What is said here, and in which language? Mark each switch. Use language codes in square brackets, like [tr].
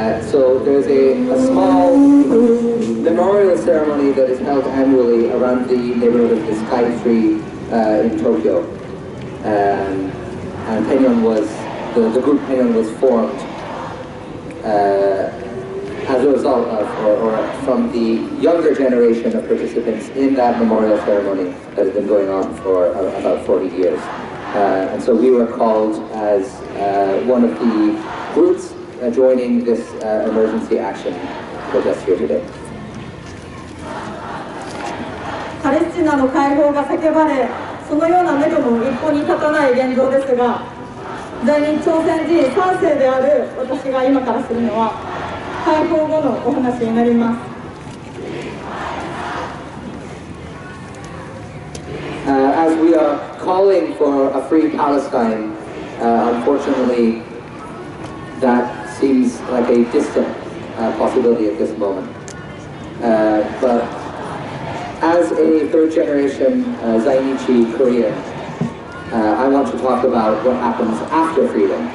[en] So there's a small memorial ceremony that is held annually around the neighborhood of the Sky Tree in Tokyo, and Penyon was, the group Penyon was formed as a result of, or from the younger generation of participants in that memorial ceremony that has been going on for about 40 years. And so we were called as one of the groups joining this emergency action protest here today. [ja] パレスチナの解放が叫ばれ、そのような目処も一歩に立たない現状ですが、在日朝鮮人3世である私が今からするのは、解放後のお話になります。 [en] As we are calling for a free Palestine, unfortunately, that seems like a distant possibility at this moment. But as a third-generation Zainichi Korean, I want to talk about what happens after freedom.